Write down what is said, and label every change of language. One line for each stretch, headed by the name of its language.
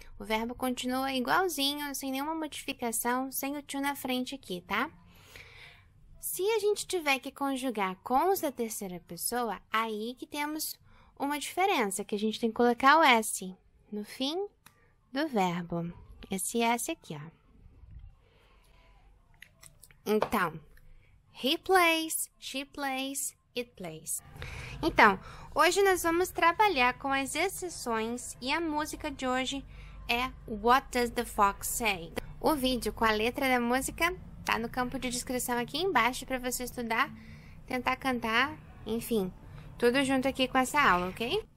Portuguese: O verbo continua igualzinho, sem nenhuma modificação, sem o to na frente aqui, tá? Se a gente tiver que conjugar com os da terceira pessoa, aí que temos uma diferença, que a gente tem que colocar o S no fim do verbo. Esse S aqui, ó.
English: Então, he plays, she plays, it plays.
Portuguese: Então, hoje nós vamos trabalhar com as exceções e a música de hoje é What Does the Fox Say? O vídeo com a letra da música tá no campo de descrição aqui embaixo para você estudar, tentar cantar, enfim, tudo junto aqui com essa aula, ok?